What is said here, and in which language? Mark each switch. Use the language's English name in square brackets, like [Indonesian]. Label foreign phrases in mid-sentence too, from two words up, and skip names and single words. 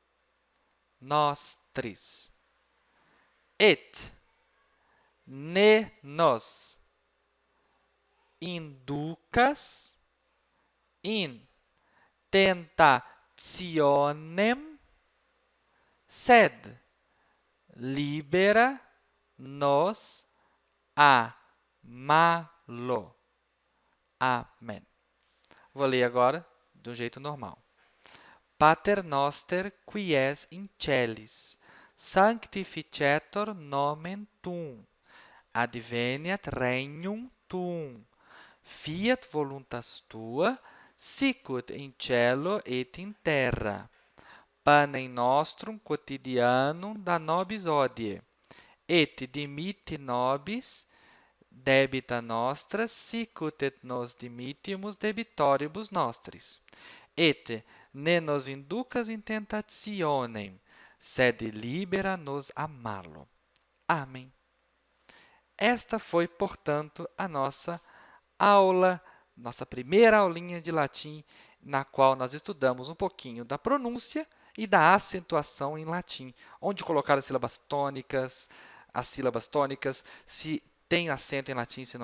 [Latin] nostris, et ne nos inducas in tentationem, sed libera nos a malo. [Portuguese] Amém. Vou ler agora do jeito normal. [Latin] Pater noster, qui es in celis, sanctificetur nomen tuum. Adveniat regnum tuum. Fiat voluntas tua, sicut in cielo et in terra. Panem nostrum quotidianum da nobis hodie, et dimitti nobis debita nostra, sicut et nos dimittimus debitoribus nostris. Et ne nos inducas in tentationem, sed libera nos a malo. [Portuguese] Amém. Esta foi, portanto, a nossa aula, nossa primeira aulinha de latim, na qual nós estudamos um pouquinho da pronúncia e da acentuação em latim, onde colocar as sílabas tônicas, se tem acento em latim, se não tem.